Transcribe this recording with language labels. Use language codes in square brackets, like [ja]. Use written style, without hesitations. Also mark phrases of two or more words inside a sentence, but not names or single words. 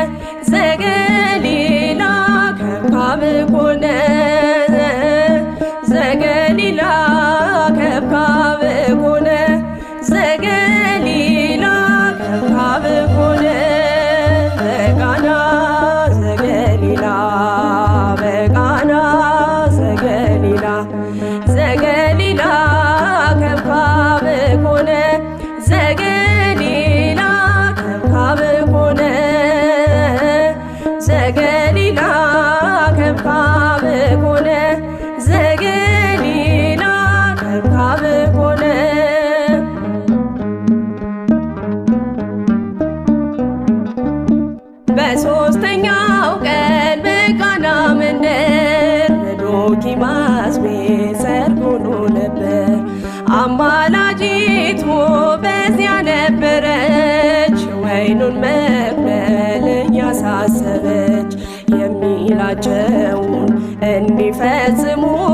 [gez] ዘገሊላ ከብካብ ኮነ ዘገሊላ ከብካብ ኮነ ዘገሊላ ከብካብ ኮነ በቃና ዘገሊላ በቃና ዘገሊላ ዘገሊላ ከብካብ ኮነ ዘገሊላ ከብካብ ኮነ ዘገሊላ ከብካብ ኮነ ዘገሊላ ከብካብ ኮነ [am] በሦስተኛው ቀን በቃና መንደር በዶኪማስ ቤት ሰርግ ሆኖ ነበር። አማላጅቱ በዚያ ነበረች ወይኑን መቅበል እያሳሰበች የሚላቸውን እንዲፈጽሙ